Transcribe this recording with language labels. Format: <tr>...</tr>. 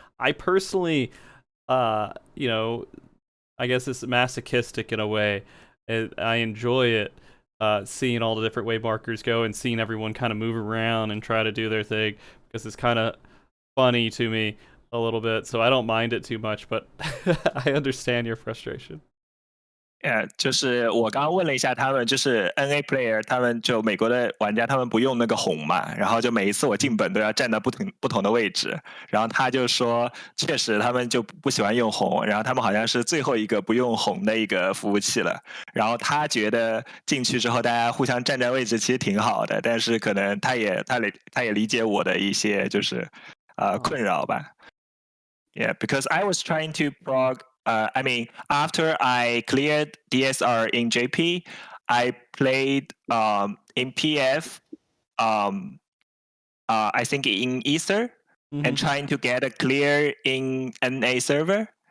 <en>I personally, you know, I guess it's masochistic in a way. I enjoy it, seeing all the different way markers go and seeing everyone kind of move around and try to do their thing, because it's kind of funny to me a little bit, so I don't mind it too much, but I understand your frustration.</en> <zh>就是我刚刚问了一下他们，就是</zh> <en>NA player，</en> <zh>他们就美国的玩家，他们不用那个红嘛，然后就每一次我进本都要站到不同的位置，然后他就说，确实他们就不喜欢用红，然后他们好像是最后一个不用红的一个服务器了，然后他觉得进去之后大家互相站在位置其实挺好的，但是可能他也理解我的一些就是困扰吧。</zh> <en>Yeah, because I was trying to prog. I mean, after I cleared DSR in JP, I played in PF. I think in Ether, and trying to get a clear in NA server.</en>